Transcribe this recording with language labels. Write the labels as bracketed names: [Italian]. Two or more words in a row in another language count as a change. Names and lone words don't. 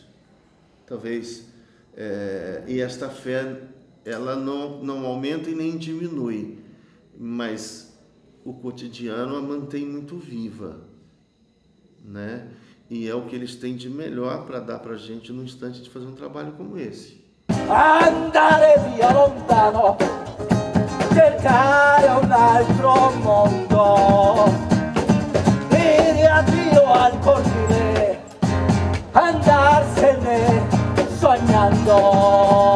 [Portuguese] Talvez, e esta fé, ela não aumenta e nem diminui, mas o cotidiano a mantém muito viva, né? E é o que eles têm de melhor para dar para a gente no instante de fazer um trabalho como esse. [Italian] Andare via lontano, cercare un altro mondo, dire addio al cortile, andarsene sognando.